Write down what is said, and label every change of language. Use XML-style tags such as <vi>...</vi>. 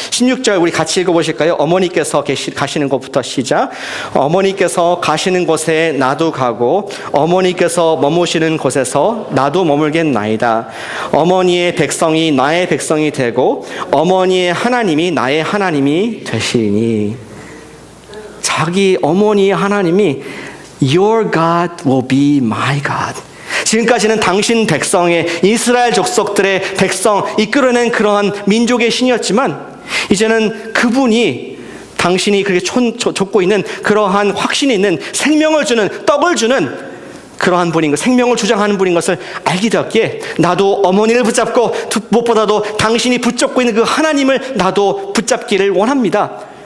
<ko>16절 우리 같이 읽어보실까요? 어머니께서 가시는 곳부터 시작. 어머니께서 가시는 곳에 나도 가고 어머니께서 머무시는 곳에서 나도 머물겠나이다. 어머니의 백성이 나의 백성이 되고 어머니의 하나님이 나의 하나님이 되시니. 자기 어머니의 하나님이</ko> <en>Your God will be my God.</en> <ko>지금까지는 당신 백성의 이스라엘 족속들의 백성 이끌어낸 그러한 민족의 신이었지만 이제는 그분이 당신이 그렇게 쫓고 있는 그러한 확신이 있는 생명을 주는 떡을 주는 그러한 분인 것, 생명을 주장하는 분인 것을 알게 되었기에 나도 어머니를 붙잡고 무엇보다도 당신이 붙잡고 있는 그 하나님을 나도 붙잡기를 원합니다.</ko>